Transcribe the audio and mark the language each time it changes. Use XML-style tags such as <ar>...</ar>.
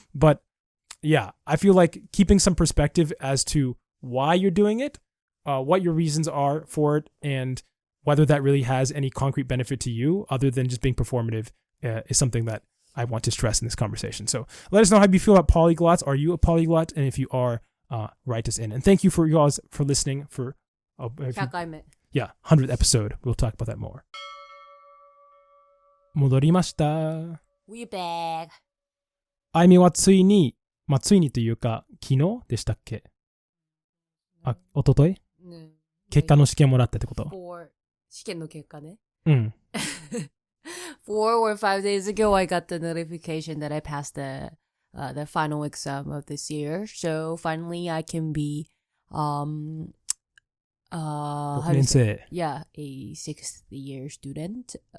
<en>But yeah, I feel like keeping some perspective as to why you're doing it, what your reasons are for it, and whether that really has any concrete benefit to you other than just being performative is something that I want to stress in this conversation. So let us know how you feel about polyglots. Are you a polyglot? And if you are, write us in. And thank you for you guys for listening for</en> <ja>100回目。</ja> <en>Yeah, 100th episode. We'll talk about that more.</en> <ja>戻りました。</ja> <en>We're back.</en> <ja>あいみはついにというか、昨日でしたっけ？おととい？結果の試験もらったってこと？試験の結果ね。うん。</ja> <en>4 or 5 days ago, I got the notification that I passed the final exam of this year. So finally, I can be yeah, a 6th year student.</en>